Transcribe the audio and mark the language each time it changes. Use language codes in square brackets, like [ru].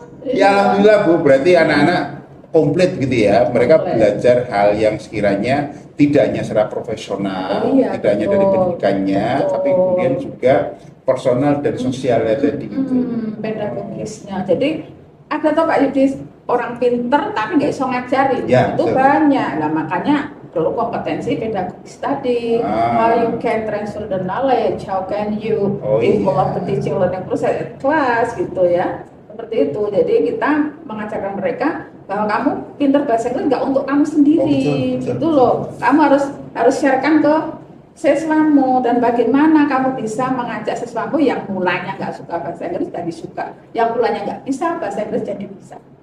[id] Ya alhamdulillah Bu, berarti anak-anak komplit gitu ya, mereka belajar hal yang sekiranya tidak hanya secara profesional, tidak hanya dari pendidikannya, tapi kemudian juga personal dan sosialnya tadi itu. Pedagogisnya. Jadi ada toh Pak Yudi orang pinter tapi nggak bisa ngajarin, ya, itu banyak. Nah makanya perlu kompetensi pedagogis tadi. [en] How you can transfer the knowledge, how can you involve the teaching learning process class gitu ya. [id] Seperti itu. Jadi kita mengajarkan mereka bahwa kamu pintar bahasa Inggris nggak untuk kamu sendiri, gitu loh. Kamu harus sharekan ke siswamu dan bagaimana kamu bisa mengajak siswamu yang mulanya nggak suka bahasa Inggris jadi suka, yang mulanya nggak bisa bahasa Inggris jadi bisa.